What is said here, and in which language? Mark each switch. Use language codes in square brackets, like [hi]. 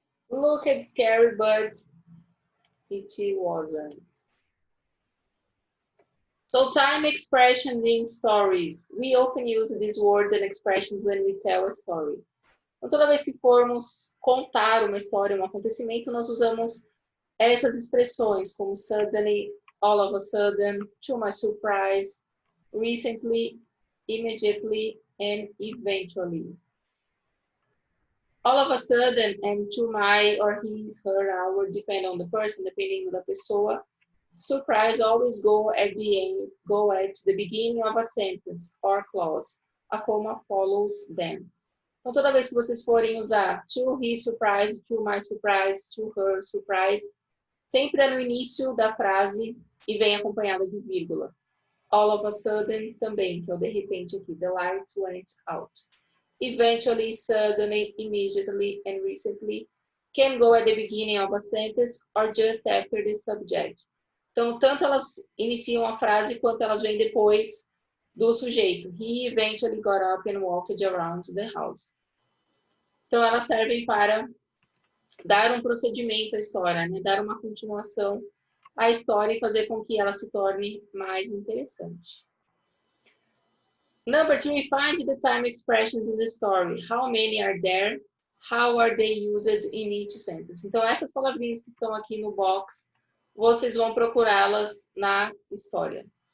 [en] looked scary, but it wasn't. So time expressions in stories. We often use these words and expressions when we tell a story. [pt] Então, toda vez que formos contar uma história, um acontecimento, nós usamos essas expressões como [en] suddenly, all of a sudden, to my surprise, recently, immediately, and eventually. All of a sudden and to my or his, her, our, depend on the person, [pt] dependendo da pessoa. [en] Surprise always go at the end, go at the beginning of a sentence or clause. A comma follows them. [pt] Então, toda vez que vocês forem usar [en] to his surprise, to my surprise, to her surprise, [pt] sempre é no início da frase e vem acompanhada de vírgula. [en] All of a sudden [pt] também, que é o de repente aqui, [en] the lights went out. Eventually, suddenly, immediately, and recently can go at the beginning of a sentence or just after the subject. [pt] Então, tanto elas iniciam a frase quanto elas vêm depois do sujeito. [en] He eventually got up and walked around the house. [pt] Então, elas servem para dar um procedimento à história, né? Dar uma continuação à história e fazer com que ela se torne mais interessante. [en] Number 3, find the time expressions in the story. How many are there? How are they used in each sentence? [pt] Então, essas palavrinhas que estão aqui no box, vocês vão procurá-las na história.